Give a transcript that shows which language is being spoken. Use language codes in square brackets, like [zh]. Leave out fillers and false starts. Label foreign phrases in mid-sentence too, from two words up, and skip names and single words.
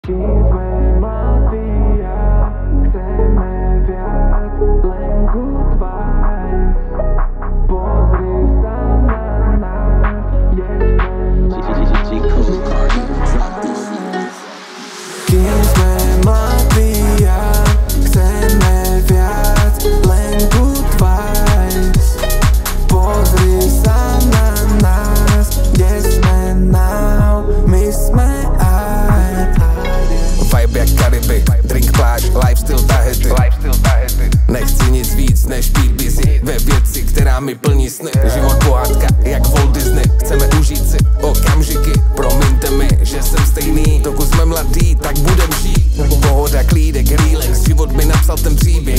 [sk] Kým sme mladí a chceme viac, len [en] good vibes. [sk] Pozri sa na nás, kde sme Kým sme mladí a chceme viac, len [en] good vibes. [sk] Pozri sa na nás, kde sme now, my sme [cs] Vibe jak Karibik, drink pláž, lifestyle tahety. Nechci nic víc než být busy ve věci, která mi plní sny. Život pohádka jak Walt Disney, chceme užít si okamžiky. Promiňte mi, že jsem stejný, dokud jsme mladí, tak budem žít. Pohoda, klídek, relax, život mi napsal ten příběh.